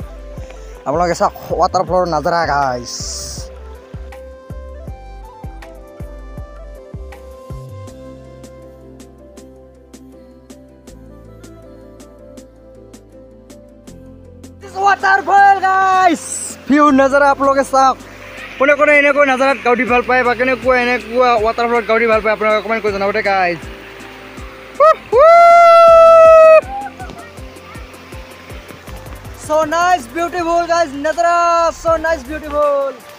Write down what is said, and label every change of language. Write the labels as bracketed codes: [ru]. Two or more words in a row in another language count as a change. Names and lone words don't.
[as] আপোনালোকে চাওক ৱাটাৰফলৰ নাজাৰা গাইজ। [en] waterfall guys view [as] নাজাৰা আপোনালোকে চাওক কোনে এনেকৈ নাজাৰাত গা ধুই ভাল পায় বা এনেকুৱা ৱাটাৰফলত গা ধুই ভাল পায় আপোনালোকে কমেণ্ট কৰি জনাব দে গাইজ। [en] So nice, beautiful guys, Nazara, so nice, beautiful.